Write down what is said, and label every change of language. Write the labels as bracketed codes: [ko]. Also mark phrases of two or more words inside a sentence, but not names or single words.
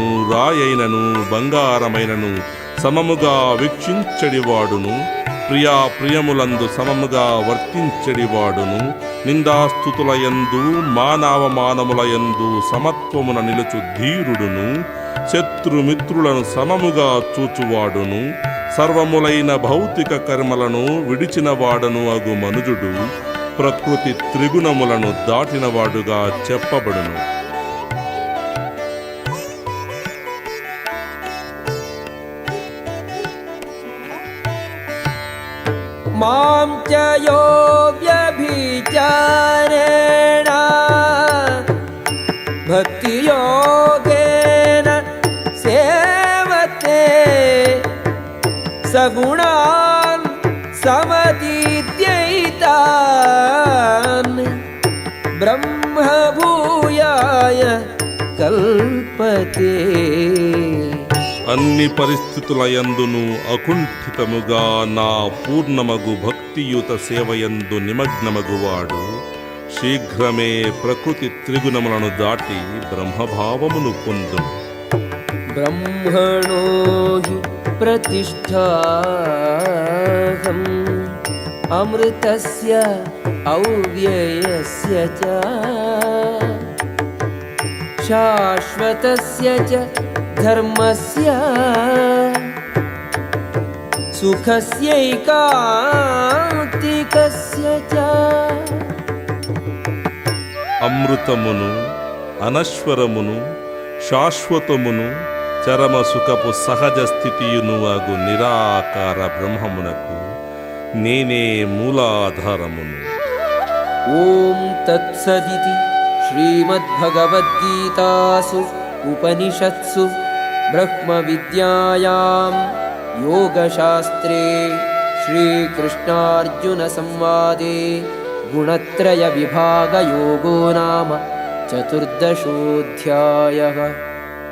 [te] రాయైనను బంగారమైనను సమముగా వీక్షించడివాడును, ప్రియాప్రియములందు సమముగా వర్తించడివాడును, నిందాస్తుతులయందు మానవమానములయందు సమత్వమున నిలుచు ధీరుడును, శత్రుమిత్రులను సమముగా చూచువాడును, సర్వములైన భౌతిక కర్మలను విడిచిన వాడను అగు మనుజుడు ప్రకృతి త్రిగుణములను దాటినవాడుగా చెప్పబడును. [sa] मां च यो व्यभिचारेण भक्तियोगेन सेवते सगुणान् समतीत्यैतान् ब्रह्मभूयाय कल्पते. [te] అన్ని పరిస్థితులయందును అకుంఠితముగా నా పూర్ణమగు భక్తియుత సేవయందు నిమగ్నమగువాడు శీఘ్రమే ప్రకృతి త్రిగుణములను దాటి బ్రహ్మభావమును పొందు. [sa] ब्रह्मणो हि प्रतिष्ठाहम् अमृतस्य अव्ययस्य च शाश्वतस्य च धर्मस्य सुखस्यैकान्तिकस्य च. [te] అమృతమును, అనశ్వరమును, శాశ్వతమును, చరమ సుఖపు సహజ స్థితియును అగు నిరాకార బ్రహ్మమునకు నేనే మూలాధారమును. [sa] ఓం తత్సదితి శ్రీమద్భగవద్గీతాసు ఉపనిషత్సు బ్రహ్మ విద్యాయాం యోగశాస్త్రే శ్రీకృష్ణార్జున సంవాదే గుణత్రయ విభాగ యోగో నామ చతుర్దశోऽధ్యాయః.